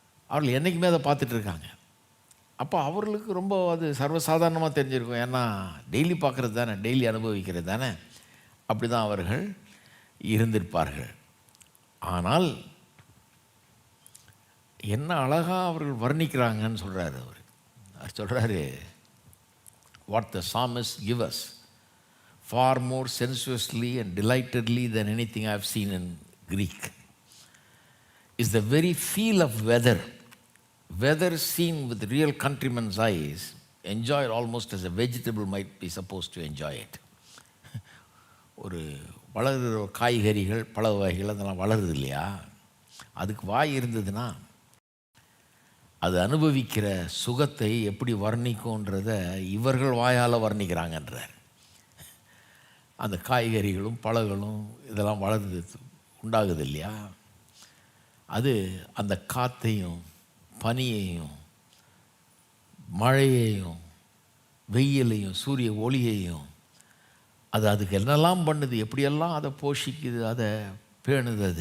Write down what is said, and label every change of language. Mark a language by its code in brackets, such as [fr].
[ta] அவர்கள் என்றைக்குமே அதை பார்த்துட்ருக்காங்க. அப்போ அவர்களுக்கு ரொம்ப அது சர்வசாதாரணமாக தெரிஞ்சிருக்கும். ஏன்னா டெய்லி பார்க்குறது தானே, டெய்லி அனுபவிக்கிறது தானே. அப்படி தான் அவர்கள் இருந்திருப்பார்கள். ஆனால் என்ன அழகாக அவர்கள் வர்ணிக்கிறாங்கன்னு சொல்கிறாரு. அவர் சொல்கிறாரு, [en] what the psalmists give us far more sensuously and delightedly than anything I have seen in Greek is the very feel of weather seen with real countrymen's eyes, enjoyed almost as a vegetable might be supposed to enjoy it. [ta] ஒரு வளர்கிற காய்கறிகள் பல வகைகள் அதெல்லாம் வளருது இல்லையா, அதுக்கு வாய் இருந்ததுன்னா அது அனுபவிக்கிற சுகத்தை எப்படி வர்ணிக்கும்ன்றத இவர்கள் வாயால் வர்ணிக்கிறாங்கன்றார். அந்த காய்கறிகளும் பழங்களும் இதெல்லாம் வளர்ந்து உண்டாகுது இல்லையா, அது அந்த காற்றையும் பனியையும் மழையையும் வெயிலையும் சூரிய ஒளியையும் அதுக்கு என்னெல்லாம் பண்ணுது, எப்படியெல்லாம் அதை போஷிக்குது, அதை பேணுது.